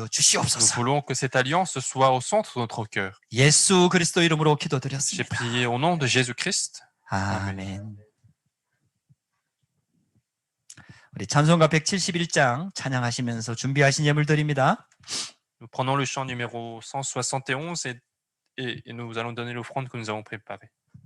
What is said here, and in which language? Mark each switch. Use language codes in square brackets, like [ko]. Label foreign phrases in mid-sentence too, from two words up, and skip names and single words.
[fr] Nous [ko] 주시옵소서. [fr] voulons que cette alliance soit au centre de notre cœur. [ko] 예수 그리스도 이름으로 [fr] J'ai [ko] 기도드렸습니다. [fr] prié au nom de Jésus-Christ. [ko] 아멘. 우리 찬송가 171장 찬양하시면서 준비하신 예물들입니다. [fr] Nous prenons le chant numéro 171 et nous allons donner l'offrande que nous avons préparée.